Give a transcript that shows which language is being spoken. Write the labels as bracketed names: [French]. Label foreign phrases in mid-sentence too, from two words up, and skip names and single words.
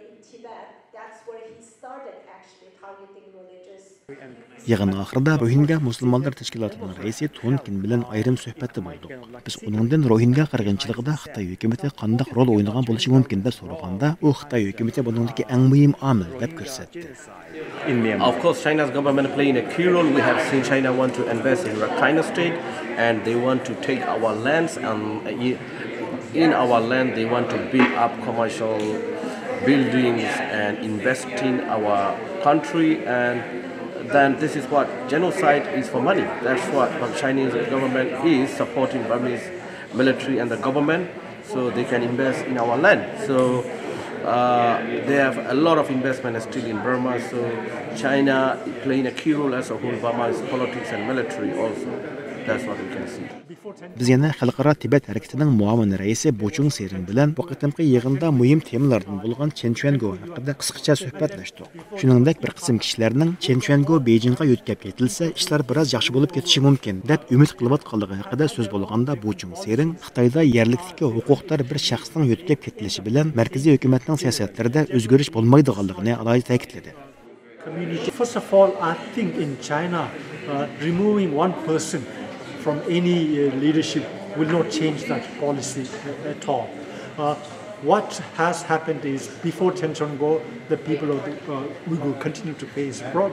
[Uzbek] Yig'in oxirida Rohingya musulmonlar tashkilotining raisi Ton Kin bilan ayrim suhbatda bo'ldik. Biz uningdan Rohingya qirg'inchiligida Xitoy hukumati qanday rol o'ynagan bo'lishi mumkin deb so'raganda, u Xitoy hukumati buningdagi eng muhim omil deb ko'rsatdi. [English] Of course, China's government playing a key role. We have seen China want to invest in Rakhine State, and they want to take our lands, and in our land they want to build up commercial buildings and invest in our country, and then this is what genocide is for money. That's what the Chinese government is supporting Burmese military and the government, so they can invest in our land. So they have a lot of investment still in Burma, so China playing a key role as a whole Burma's politics and military also. That's what we can see. [Uzbek] Biz yana xalqaro Tibet harakatining muavin raisi Bochung Sering bilan bu qitimqi yig'inda muhim temalardan bo'lgan Chen Chuango haqida qisqacha suhbatlashdik. Shuningdek, bir qism kishilarning Chen Chuango Beijingga yo'tkab ketilsa, ishlar biroz yaxshi bo'lib ketishi mumkin deb umid qilayotganligi haqida so'z bo'lganda Bochung Sering Xitoyda yerlikdagi huquqlar bir shaxsning yo'tkab ketilishi bilan markaziy hukumatning siyosatlarida o'zgarish bo'lmaydiganligini alohida ta'kidladi. [English] First of all, I think in China, removing one person from any leadership will not change that policy at all. What has happened is before Chen Chuango, the people of the Uyghur continue to face problem.